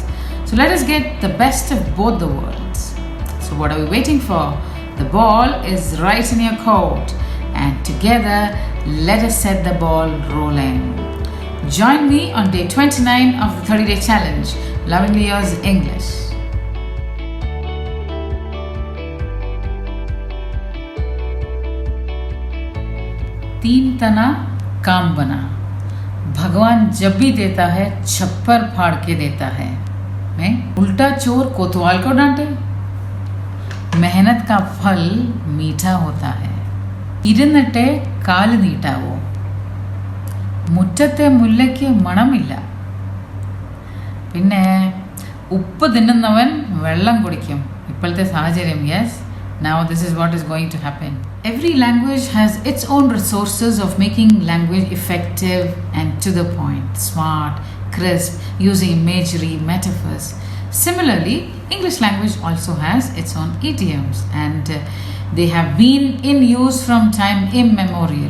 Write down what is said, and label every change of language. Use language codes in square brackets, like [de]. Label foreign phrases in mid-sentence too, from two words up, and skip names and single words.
[en] So let us get the best of both the worlds. So what are we waiting for? The ball is right in your court. And together, let us set the ball rolling. Join me on day 29 of the 30-day challenge, Lovingly Yours English. [hi] तीन तना काम बना। भगवान जब भी देता है छप्पर फाड़ के देता है। उल्टा चोर कोतवाल को डांटे। मेहनत का फल मीठा होता है। [ml] ഇരുന്നിട്ടേ കാല് നീട്ടാവോ? മുറ്റത്തെ മുല്ലയ്ക്ക് മണമില്ല. പിന്നെ ഉപ്പ് തിന്നുന്നവൻ വെള്ളം കുടിക്കും. ഇപ്പോഴത്തെ സാഹചര്യം. [en] യെസ്, now this is what is going to happen. Every language has its own resources of making language effective and to the point, smart, crisp, using imagery, metaphors. Similarly, English language also has its own idioms, and they have been in use from time immemorial.